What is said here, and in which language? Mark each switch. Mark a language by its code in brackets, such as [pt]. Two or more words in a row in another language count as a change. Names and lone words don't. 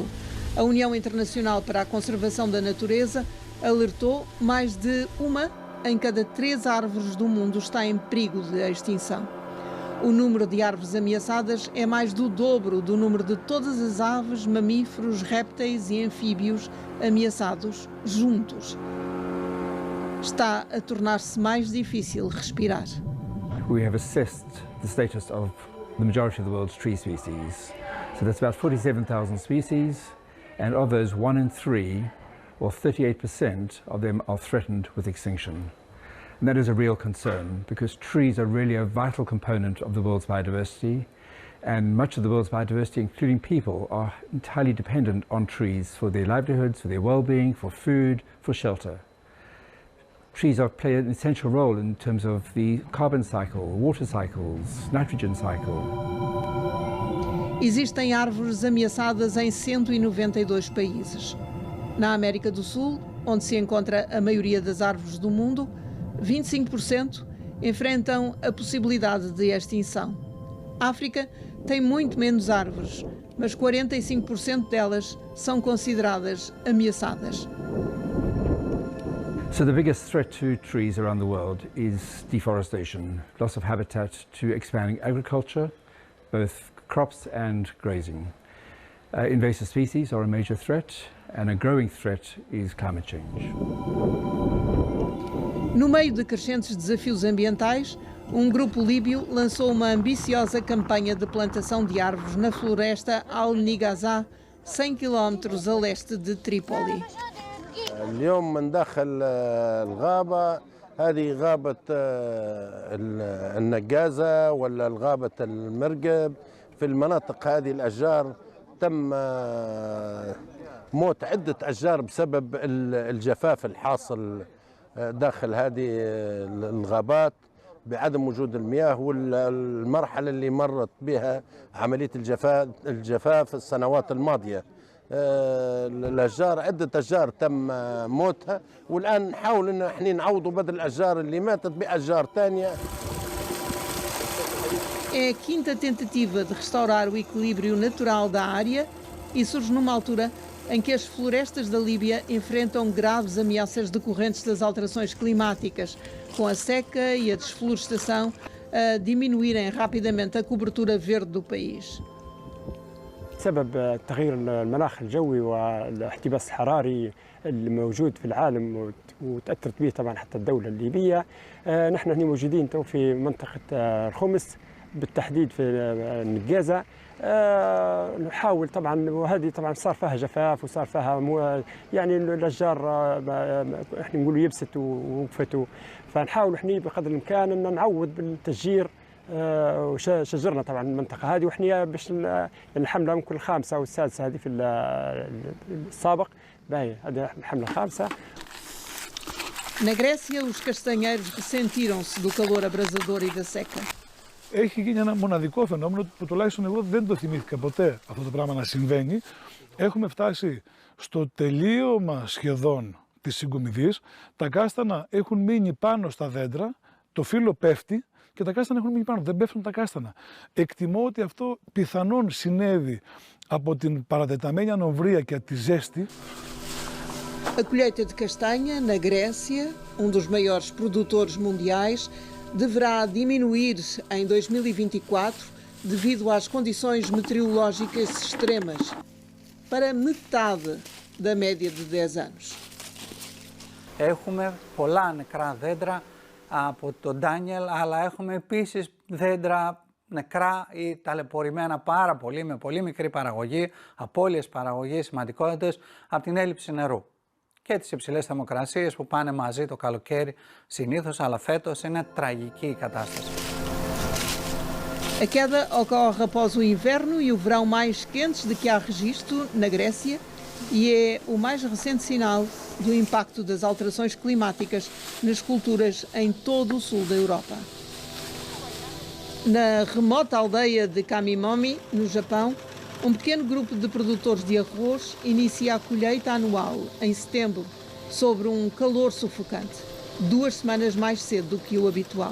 [pt] A União Internacional para a Conservação da Natureza alertou mais de 1 em cada 3 árvores do mundo está em perigo de extinção. O número de árvores ameaçadas é mais do dobro do número de todas as aves, mamíferos, répteis e anfíbios ameaçados juntos. Está a tornar-se mais difícil respirar. [en] We have assessed the status of the majority of the world's tree species. So that's about 47,000 species, and of those 1 in 3, or 38% of them, are threatened with extinction. And that is a real concern, because trees are really a vital component of the world's biodiversity, and much of the world's biodiversity, including people, are entirely dependent on trees for their livelihoods, for their well-being, for food, for shelter. Trees play an essential role in terms of the carbon cycle, water cycles, nitrogen cycle. [pt] Existem árvores ameaçadas em 192 países. Na América do Sul, onde se encontra a maioria das árvores do mundo, 25% enfrentam a possibilidade de extinção. A África tem muito menos árvores, mas 45% delas são consideradas ameaçadas. [en] So the biggest threat to trees around the world is deforestation, loss of habitat to expanding agriculture, both crops and grazing. Invasive species are a major threat, and a growing threat is climate change. [pt] No meio de crescentes desafios ambientais, um grupo líbio lançou uma ambiciosa campanha de plantação de árvores na floresta Al-Nighaza, 100 km a leste de Trípoli. [ar] اليوم من داخل الغابة، هذه غابة النجازة ولا الغابة المرقب. في المناطق هذه الأشجار تم موت عدة أشجار بسبب الجفاف الحاصل داخل هذه الغابات بعدم وجود المياه، والمرحلة اللي مرت بها عملية الجفاف السنوات الماضية. الأشجار عدة أشجار تم موتها، والآن نحاول إن احنا نعوضوا بدل الأشجار اللي ماتت بأشجار ثانية. [pt] É a quinta tentativa de restaurar o equilíbrio natural da área e surge numa altura em que as florestas da Líbia enfrentam graves ameaças decorrentes das alterações climáticas, com a seca e a desflorestação a diminuírem rapidamente a cobertura verde do país. [ar] بسبب تغيير المناخ الجوي والاحتباس الحراري الموجود في العالم وتأثرت به طبعا حتى الدولة الليبية. نحن هنا موجودين تو في منطقة الخمس بالتحديد في النجازة. نحاول طبعا، وهذه طبعا صار فيها جفاف وصار فيها يعني الأشجار احنا نقولوا يبست ووقفت، فنحاول احنا بقدر الإمكان أن نعوض بالتشجير وشجرنا طبعا المنطقة هذه، وإحنا باش الحملة ممكن الخامسة أو السادسة هذه في السابق، باهي هذه الحملة الخامسة. [pt] Na Grécia, os castanheiros ressentiram-se do calor abrasador e da seca. [el] έχει γίνει ένα μοναδικό φαινόμενο που τουλάχιστον εγώ δεν το θυμήθηκα ποτέ αυτό το πράγμα να συμβαίνει. Έχουμε φτάσει στο τελείωμα σχεδόν της συγκομιδής. Τα κάστανα έχουν μείνει πάνω στα δέντρα, το φύλλο πέφτει και τα κάστανα έχουν μείνει πάνω, δεν πέφτουν τα κάστανα. Εκτιμώ ότι αυτό πιθανόν συνέβη από την παρατεταμένη ανομβρία και τη ζέστη. [pt] A colheita de castanha na Grécia, dos maiores produtores mundiais, deverá diminuir em 2024 devido às condições meteorológicas extremas, para metade da média de 10 anos. [el] Έχουμε πολλά νεκρά δέντρα από τον Ντάνιελ, αλλά έχουμε επίσης δέντρα νεκρά ή ταλαιπωρημένα πάρα πολύ, με πολύ μικρή παραγωγή, απώλειες παραγωγής, σημαντικότητες από την έλλειψη νερού. Και τις υψηλές θερμοκρασίες που πάνε μαζί το καλοκαίρι συνήθως, αλλά φέτος είναι τραγική η κατάσταση. [pt] A queda ocorre após o inverno e o verão mais quentes de que há registro na Grécia e é o mais recente sinal do impacto das alterações climáticas nas culturas em todo o sul da Europa. Na remota aldeia de Kamimomi, no Japão, pequeno grupo de produtores de arroz inicia a colheita anual em setembro, sob calor sufocante, 2 semanas mais cedo do que o habitual.